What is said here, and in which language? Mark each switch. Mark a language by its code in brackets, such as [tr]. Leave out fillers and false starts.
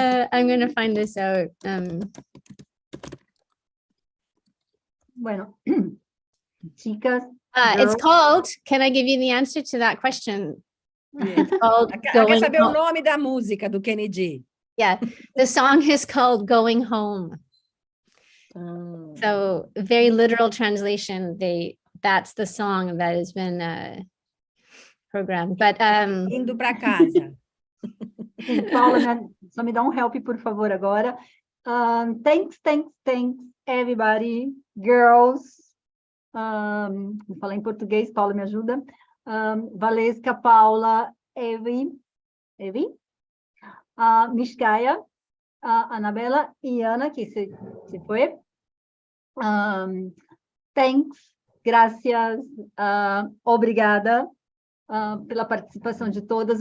[en] I'm going to find this out. [es] Bueno, chicas. [en] It's called, can I give you the answer to that question? Yeah. It's called [pt] Quer saber o nome da música do Kenny G? [en] Yeah, the song is called Going Home. So very literal translation, that's the song that has been programmed. But [pt] Indo para casa. Paula, só me dá help, por favor, agora. [en] Thanks, everybody, girls. [pt] Vou falar em português, Paula me ajuda. Valesca, Paula, Evi, Miskaya, Anabela e Ana, que se foi. [en] Thanks, [es] gracias, [pt] obrigada pela participação de todas.